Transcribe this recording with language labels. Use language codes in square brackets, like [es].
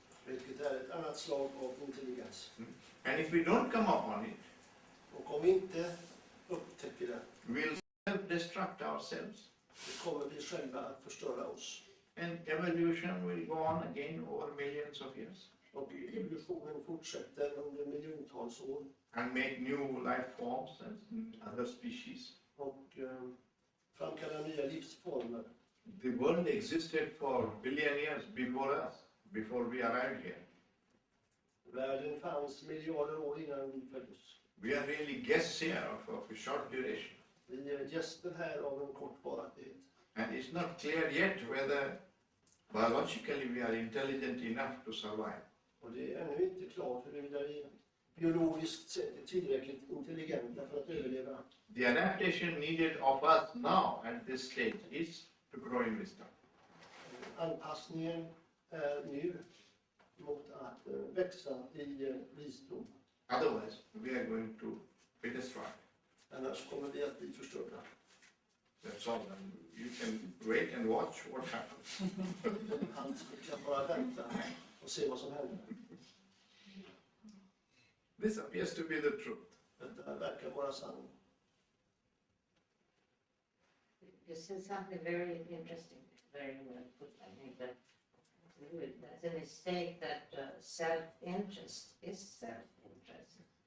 [sv] vilket är ett annat slag av intelligens. [en] And if we don't come upon it, [sv] Och om vi inte upptäcker det, [en] we'll self-destruct ourselves. [sv] så kommer vi själva att förstöra oss. [en] And evolution will go on again over millions of years [sv] Och evolutionen fortsätter under miljontals år. [en] and make new life forms and other species. [sv] Och framkalla nya livsformer. [en] The world existed for billion years before us, before we arrived here. [sv] Världen fanns miljarder år innan vi föddes. [en] We are really guests here of a short duration. [sv] Vi är gäster här av en kort varaktighet. [en] And it's not clear yet whether biologically we are intelligent enough to survive. [sv] Och det är ännu inte klart huruvida vi biologiskt sett är tillräckligt intelligenta för att överleva. [en] The adaptation needed of us now at this stage is to grow in wisdom. [sv] Anpassningen är nu mot att växa i visdom. [en] Otherwise, we are going to be destroyed. [sv] Annars kommer vi att bli förstörda. [en] That's all. And you can wait and watch what happens. [sv] Han kan bara vänta och se vad som händer. [en] This appears to be the truth. [sv] Detta verkar vara sanning. [en] You said something very interesting, very well put. I think that's a mistake that self-interest is self-interest.